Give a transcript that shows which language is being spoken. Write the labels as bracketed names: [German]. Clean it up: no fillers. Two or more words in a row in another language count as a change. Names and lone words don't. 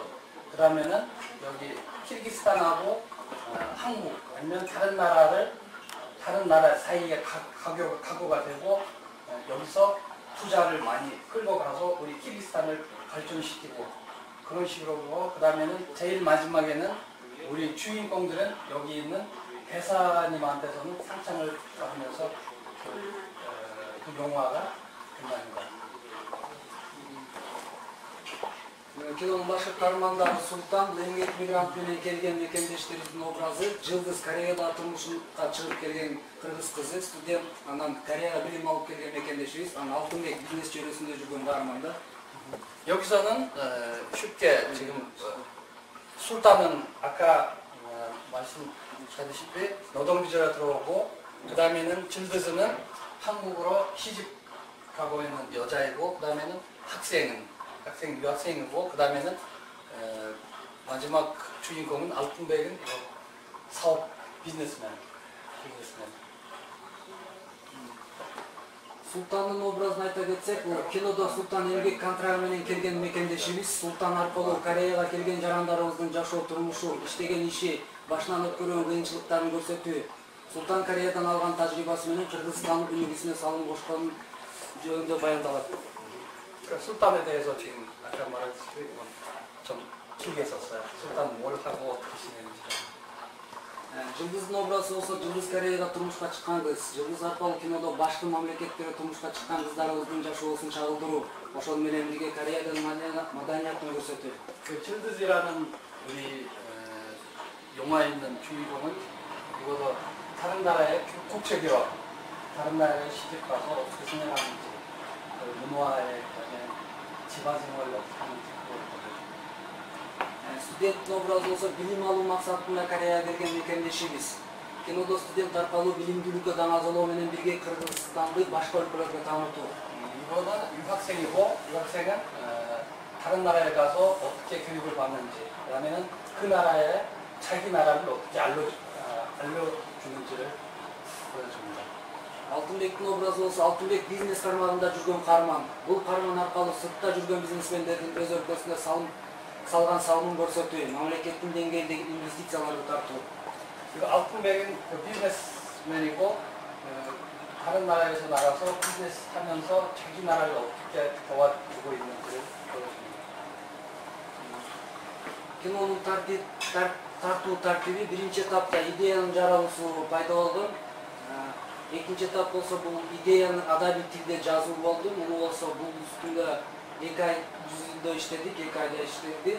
[Korean] 그 다음에는 여기 키르기스탄하고 한국 아니면 다른 나라 사이에 각오가 되고 여기서 투자를 많이 끌고 가서 우리 키르기스탄을 발전시키고 그런 식으로 보고 그 다음에는 제일 마지막에는 우리 주인공들은 여기 있는 대사님한테서는 상장을 받으면서 그 영화가 끝납니다. [Kyrgyz] Кинонун башкы каармандары Султан, эмгек мигрант менен келген мекендештерибиздин образы, Жылдыз Кореяда турмушка чыгып келген кыргыз кызы, студент, анан Кореяга билим алып келген мекендешибиз, анан Алтынбек бизнес чөйрөсүндө жүргөн каарманда. [Korean] 여기서는 쉽게 지금 술단은 아까 말씀하셨다시피 노동비자가 들어오고 그 다음에는 질드스는 한국으로 시집 가고 있는 여자이고, 그 다음에는 유학생이고, 그 다음에는 마지막 주인공은 알튼백은 사업 비즈니스맨. [Kyrgyz] Султандын образын айта кетсек, бул кинодо Султан эмгек контрагы менен келген мекендешибиз, Султан аркылуу Кореяга келген жарандарыбыздын жашоо турмушу, иштеген иши, башынан өткөргөн кыйынчылыктарын көрсөтүү, Султан Кореядан алган тажрыйбасы менен Кыргызстандын өнүгүүсүнө салым кошкон жөнүндө баяндалат. [Korean] 술단에 대해서 지금 아까 말했듯이 좀 길게 썼어요. 술단 뭘 하고 어떻게 지내는지. [Kyrgyz] Жылдыздын образы болсо, Жылдыз Кореяда турмушка чыккан кыз, Жылдыз аркылуу кинодо башкы мамлекеттерде турмушка чыккан кыздарыбыздын жашоосун чагылдыруу, ошол менен бирге Кореянын маданиятын көрсөтүү. [Korean] 그 칠드즈라는 우리 영화에 있는 주인공은 이거도 다른 나라의 국책 유학, 다른 나라에 시집 가서 어떻게 생활하는지, 문화의 집안 생활을 어떻게 하는지 그걸 보여줍니다. [Kyrgyz] Студенттин образы болсо, билим алуу максатында Кореяга келген мекендешибиз. Кинодо студент аркылуу билимдүүлүккө даңазалоо менен бирге Кыргызстанды башка өлкөлөргө таанытуу. [Korean] 이거는 유학생이고, 유학생은 다른 나라에 가서 어떻게 교육을 받는지, 그 다음에는 그 나라에 자기 나라를 어떻게 알려주는지를 보여줍니다. [Kyrgyz] Алтынбектин образы болсо, Алтынбек бизнес кармагында жүргөн карман. Бул карман аркылуу сыртта жүргөн бизнесмендердин өз өлкөсүнө салган салымын көрсөтүү, мамлекеттин деңгээлдеги инвестицияларды тартуу. [Korean] 그리고 알튼백은 그 비즈니스맨이고, 다른 나라에서 나가서 비즈니스 하면서 자기 나라를 어떻게 도와주고 있는지를 보여줍니다. [Kyrgyz] Кинонун тартуу тартиби биринчи этапта идеянын жаралуусу пайда болгон. Экинчи этап болсо бул идеяны адабий тилде жазуу болду. Муну болсо бул үстүндө 2 ай жүзүндө иштедик, 2 айда иштеди.